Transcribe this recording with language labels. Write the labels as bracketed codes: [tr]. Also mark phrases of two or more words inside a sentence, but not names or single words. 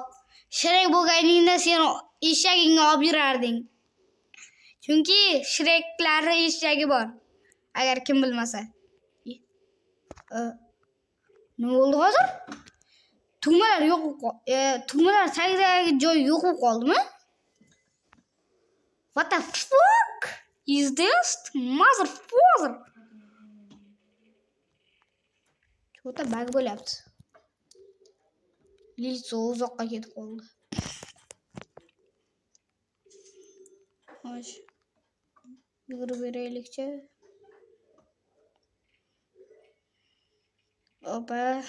[uz] Shrek bo'lganingda sen eshagingni olib yurarding. Chunki Shreklarning eshagi bor. Agar kim bilmasa. Nima bo'ldi hozir? Tugmalar yo'q. Tugmalar tagidagi joy yo'q bo'lib qoldimi? [en] What the fuck is this? Motherfucker. [uz] Cho'ta bug bo'lyapti. Liso uzoqqa ketib qoldi. Xo'sh. Yugurib beraylikchi. Opa.